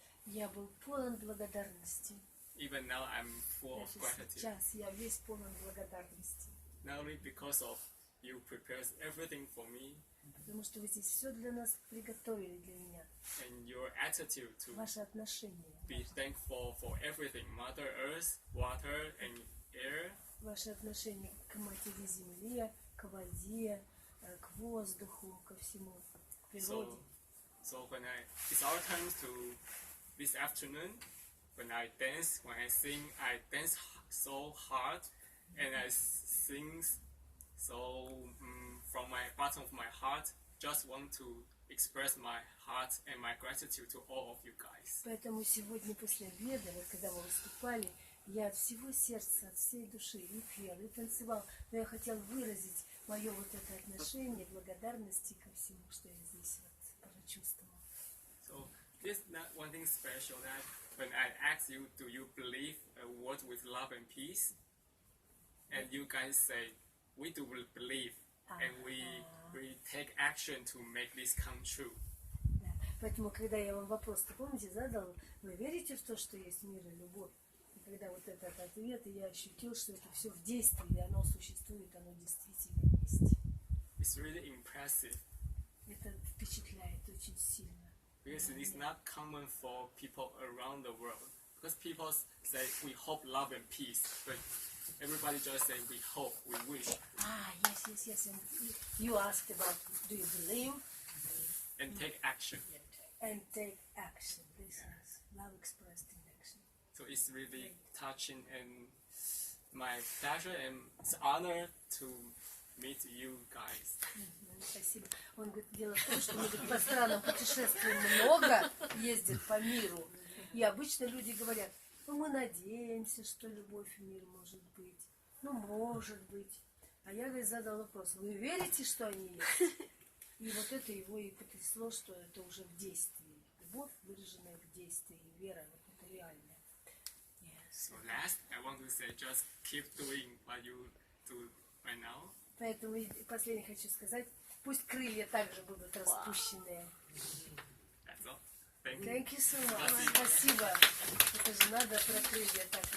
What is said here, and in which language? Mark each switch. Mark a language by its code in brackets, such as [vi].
[ru] я был полон благодарности. [en] Even now, I'm full of [ru] Даже [en] gratitude. [ru] сейчас я весь полон благодарности. [en] Not only because of you prepared everything for me, [ru] Потому что вы здесь все для нас приготовили для меня. [en] and your attitude to [ru] Ваше отношение. [en] be thankful for everything, Mother Earth, water, and air. [ru] Ваше отношение к матери Земле, к воде, к воздуху, ко всему, к природе. [en] So when it's our turn to this afternoon, when I dance, when I sing, I dance so hard, and I sing so from my bottom of my heart. Just want to express my heart and my gratitude to all of you guys. [ru] Поэтому сегодня после обеда, вот когда мы выступали, я от всего сердца, от всей души и пел, и танцевал, но я хотел выразить мое вот это отношение, благодарности ко всему, что я здесь вот прочувствовал. [en] So there's not one thing special that when I ask you, do you believe a world with love and peace? And you guys say, we do believe, and we take action to make this come true. [ru] Да. Поэтому, когда я вам вопрос, помните, задал, вы верите в то, что есть мир и любовь? И когда вот этот ответ, я ощутил, что это все в действии, оно существует, оно действительно есть. [en] It's really impressive. [ru] Это впечатляет очень сильно. [en] Because it is not common for people around the world. Because people say we hope love and peace, but everybody just say we hope, we wish. Yes. And you asked about, do you believe? And take action. And take action. This is love expressed in action. So it's really touching and my pleasure and it's honor to meet you guys. [ru] Спасибо. Он говорит, дело в том, что мы по странам путешествуем много, ездят по миру. И обычно люди говорят, ну мы надеемся, что любовь в мир может быть. Ну может быть. А я, говорит, задал вопрос, вы верите, что они есть? И вот это его и потрясло, что это уже в действии. Любовь, выраженная в действии, вера, вот это реальная. [en] So last, I want to say just keep doing what you do right now. [ru] Поэтому последнее хочу сказать, пусть крылья также будут распущенные. [en] That's all. Thank you. Thank you so much. [ru] Спасибо. Это же надо про крылья так.